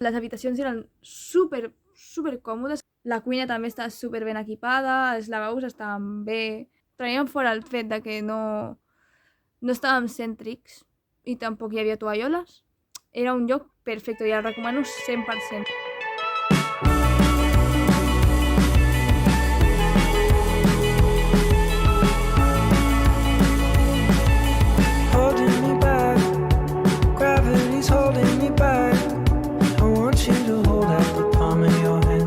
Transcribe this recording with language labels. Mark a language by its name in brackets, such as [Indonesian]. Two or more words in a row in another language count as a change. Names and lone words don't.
[Catalan] Les habitacions eren super còmodes. La cuina també està super ben equipada, els lavabos estaven bé. Traiem fora el fet de que no no estàvem cèntrics i tampoc hi havia tovalloles. Era un lloc perfecte i el recomano 100%. [English] Holding me back, gravity's holding me back. I want you to hold out the palm of your hand.